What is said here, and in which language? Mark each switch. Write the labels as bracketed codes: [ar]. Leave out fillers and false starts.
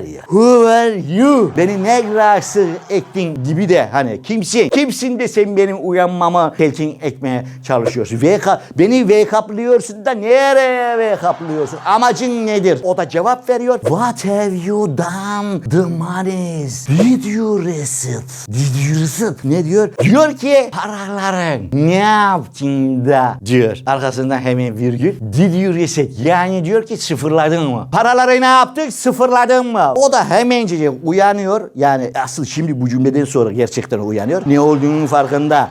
[en] Who are you? [tr] Beni ne rahatsız ettin gibi de hani kimsin de sen benim uyanmamı telkin etmeye çalışıyorsun. Beni wake up'lıyorsun da nereye wake up'lıyorsun? Amacın nedir? O da cevap veriyor. [en] What have you done the monies? Did you receive [tr] zıt. Ne diyor? Diyor ki paraların ne yaptın da diyor. Arkasından hemen virgül. [en] Did you reset? [tr] Yani diyor ki sıfırladın mı? Paraları ne yaptık? Sıfırladın mı? O da hemencecik uyanıyor. Yani asıl şimdi bu cümleden sonra gerçekten uyanıyor. Ne olduğunun farkında.